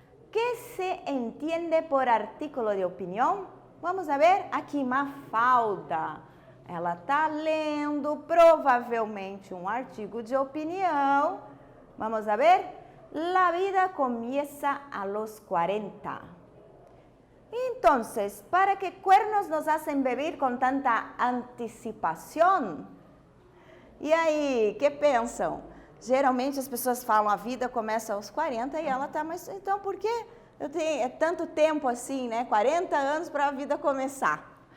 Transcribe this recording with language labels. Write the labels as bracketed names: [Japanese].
[Spanish] ¿Qué se entiende por artículo de opinião? Vamos a ver aqui, Mafalda. [Portuguese] Ela está lendo provavelmente um artigo de opinião. [Spanish] Vamos a ver? La vida comienza a los 40. Entonces, ¿para qué cuernos nos hacen vivir con tanta anticipación? [Portuguese] E aí, que pensam? Geralmente as pessoas falam a vida começa aos 40 e ela tá, mas então por que eu tenho tanto tempo assim, né? 40 anos para a vida começar.